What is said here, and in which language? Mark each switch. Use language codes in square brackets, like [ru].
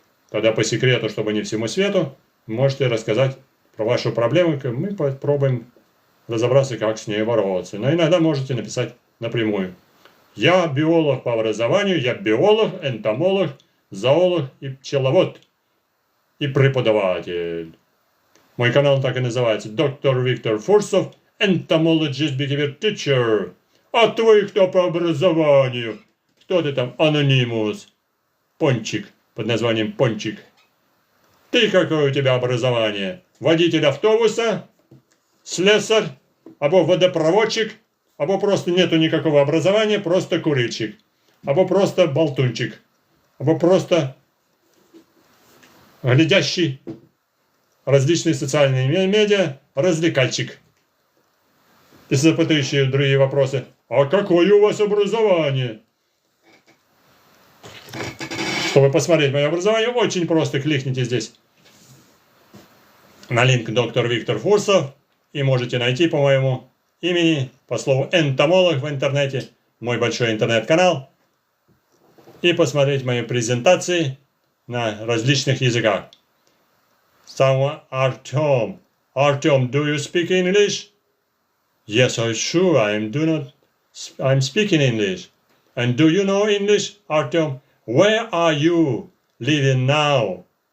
[ru] Тогда по секрету, чтобы не всему свету, можете рассказать про вашу проблему, и мы попробуем разобраться, как с ней бороться. Но иногда можете написать напрямую. Я биолог по образованию, я биолог, энтомолог, зоолог и пчеловод. и преподаватель. Мой канал так и называется. Доктор Виктор Fursov, Entomologist, Beekeeper, Teacher. А твой кто по образованию? Кто ты там? Анонимус. Пончик. Под названием Пончик. Ты какое у тебя образование? Водитель автобуса? Слесарь? Або водопроводчик? Або просто нету никакого образования, просто курильщик. Або просто болтунчик. Або просто глядящий различные социальные медиа развлекальщик. И запытающие другие вопросы. А какое у вас образование? Чтобы посмотреть мое образование, очень просто кликните здесь на линк доктор Виктор Фурсов и можете найти по моему имени, по слову энтомолог в интернете, мой большой интернет-канал и посмотреть мои презентации на различных языках. [en] Someone, Artem, do you speak English? Yes, I'm sure I'm speaking English. And do you know English, Artem? Where are you living now?